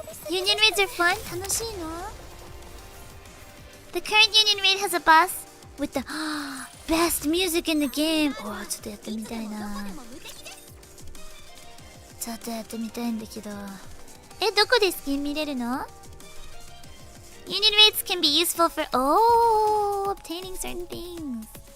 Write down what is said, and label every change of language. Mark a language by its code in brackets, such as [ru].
[en] Union raids are fun? [ja] 楽しいの？ [en] The current union raid has a boss with the best music in the game. [ja] おー、ちょっとやってみたいな。ちょっとやってみたいんだけど。え、どこでスキン見れるの？ [en] Union rates can be useful for obtaining certain things.